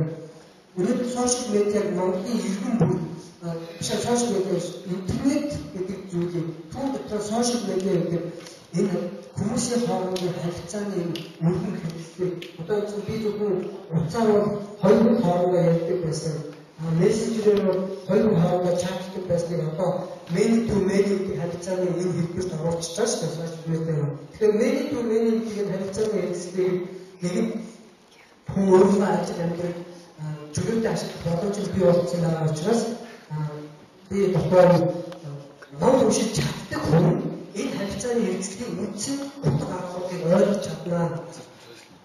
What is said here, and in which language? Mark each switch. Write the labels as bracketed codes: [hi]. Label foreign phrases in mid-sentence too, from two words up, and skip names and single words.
[mn] Өнөөдөр сошиал медиаг Монголын иргэн бүр сошиал медиа интернет гэдэг зүйлийг түүн дотор сошиал медиа гэдэг энэ хүмүүсийн хоорондын харилцааны мөрдөн хэрэгслийг одоо би зөвхөн уцаар бол хоёр хүн хоорондоо ярьдаг байсан. Мессенжерээр бол хоёр хүн хоорондоо чатдаг байсныг одоо [en] many to many [mn] гэдэг харилцааны энэ хэлбэрт оруулчихж байгаа шүү дээ сошиал медиа. Тэгэхээр [en] many to many [mn] гэдэг харилцааны хэрэгслийг нэг хүн өөрөөр ажил амьдрал чөлөөтэй ашиглах боломжийг бий болгосон байгаа учраас би дотор ном уншиж чаддаг хүн энэ харилцааны хэрэгцээний үндсэн утга агуулгыг ойлгож чаднаа.